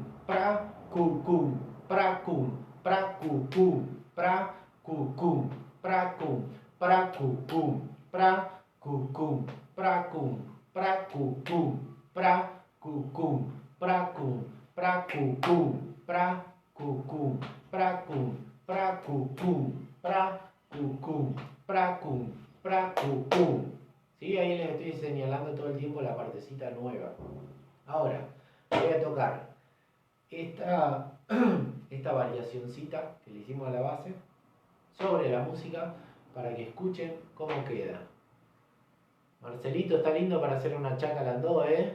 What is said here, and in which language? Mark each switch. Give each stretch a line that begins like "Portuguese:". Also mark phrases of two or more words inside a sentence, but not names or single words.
Spanish: pra, cum, pra, cum, pra, cum, pra, cum, pra, cum, pra, cum, pra, cum, pra, cum, pra, cum, pra, cum, pra, cum, pra, cum, pra, cum, pra, cum, pra, cum, pra, cum, pra, cum, pra, cum. ¿Sí? Ahí les estoy señalando todo el tiempo la partecita nueva. Ahora, voy a tocar esta variacioncita que le hicimos a la base sobre la música para que escuchen cómo queda. Marcelito, está lindo para hacer una chaca landó, ¿eh?